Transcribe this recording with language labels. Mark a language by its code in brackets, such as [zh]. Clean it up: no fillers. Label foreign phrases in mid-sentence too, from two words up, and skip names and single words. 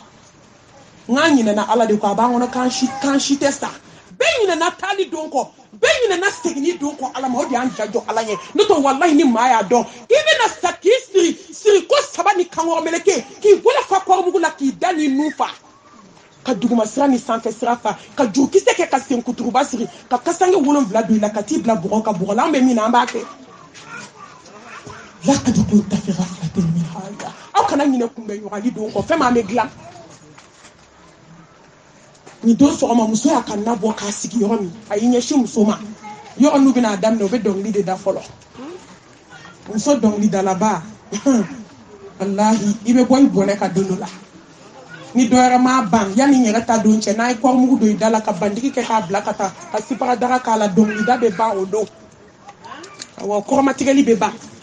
[bm] n k'an ɲinɛna ala de kɔ a b'an kɔnɔ k'an si tɛ sa bɛɛ ɲinɛna taali don kɔ bɛɛ ɲinɛna seginni don kɔ ala ma o de y'an jajɔ ala ɲɛ n'o tɛ walahi ni maa y'a dɔn k'i bɛna sa k'i siri ko saba ni kankɔrɔ meleke k'i bolo fa kɔrɔmugu la k'i da ni nun fa ka duguma sira ni sanfɛ sira fa ka jurukisɛ kɛ ka senkuturuba siri ka kasange 7 don i la ka t'i bila bɔgɔ ka bɔgɔ la an bɛ min na an b'a kɛ [ar] لقد كنت في غفلة من هذا [bm] aw kana ɲinɛ kunbɛ ɲɔgɔnli don kɔ fɛn min an bɛ dilan ni don sɔgɔma muso y'a ka na bɔ k'a sigi yɔrɔ min a y'i ɲɛsin muso ma yɔrɔ n'u bɛna daminɛ u bɛ dɔnkili de da fɔlɔ muso dɔnkilidalaba walahi i bɛ bɔ i bɔnɛ ka don dɔ la ni dɔ yɛrɛ m'a ban yanni n yɛrɛ ta don cɛ n'a ye kɔrɔmugu don i da la ka bandigi kɛ k'a bila ka taa ka sipagadaga k'a la dɔnkilida bɛ ban o don awɔ kɔrɔmatigɛli bɛ ban